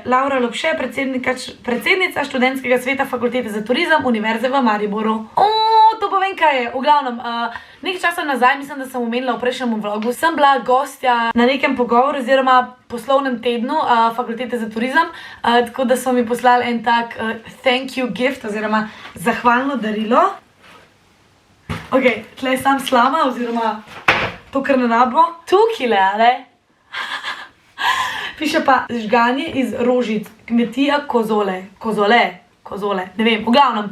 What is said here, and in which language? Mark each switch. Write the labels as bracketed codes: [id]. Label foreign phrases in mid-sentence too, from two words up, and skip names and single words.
[sl] Laura Lopše, predsednica študentskega sveta Fakultete za turizem Univerze v Mariboru. To povem, kaj je. V glavnem, nekaj časa nazaj, mislim, da sem omenila v prejšnjem vlogu, sem bila gostja na nekem pogovoru oziroma poslovnem tednu Fakultete za turizem, tako da so mi poslali en tak [en] thank you gift [sl] oziroma zahvalno darilo. Ok, tle je sam slama oziroma to, kar ne rabimo. Tukaj le, ale? Piše pa žganje iz rožic, kmetija Kozole, ne vem, v glavnem.